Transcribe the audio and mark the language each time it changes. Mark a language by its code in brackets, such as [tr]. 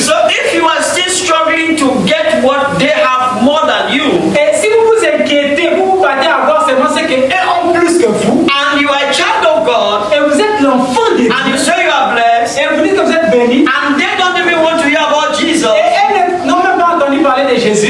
[en] So if you are still struggling to get what they have more than you, [fr] Et si vous vous inquiétez, vous vous battez à voir seulement ce qu'eux ont plus que vous, [en] and you are a child of God, [fr] et vous êtes l'enfant de Dieu, [en] and you say you are blessed, [fr] et vous dites que vous êtes béni, [en] and they don't even want to hear about Jesus, [fr] et elles n'ont même pas entendu parler de Jésus,